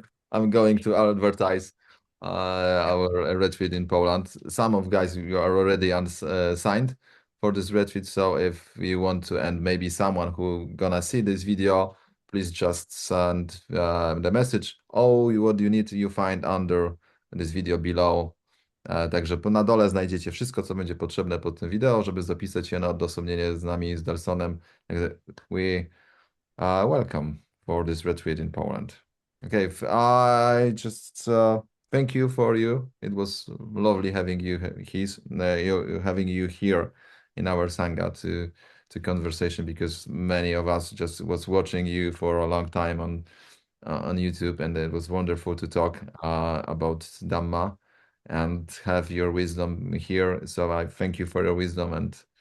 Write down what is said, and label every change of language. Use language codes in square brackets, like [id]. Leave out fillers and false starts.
[en] I'm going to advertise our retreat in Poland. Some of guys you are already signed for this retreat. So if you want to, and maybe someone who gonna see this video, please just send the message. Oh, what you need, you find under this video below. [pl] Także na dole znajdziecie wszystko, co będzie potrzebne pod tym wideo, żeby zapisać się na odosobnienie z nami, z Delsonem. [en] We welcome for this retreat in Poland. Okay, I just thank you for you. It was lovely having you having you here in our sangha to conversation, because many of us just was watching you for a long time on YouTube, and it was wonderful to talk about Dhamma and have your wisdom here. So I thank you for your wisdom, and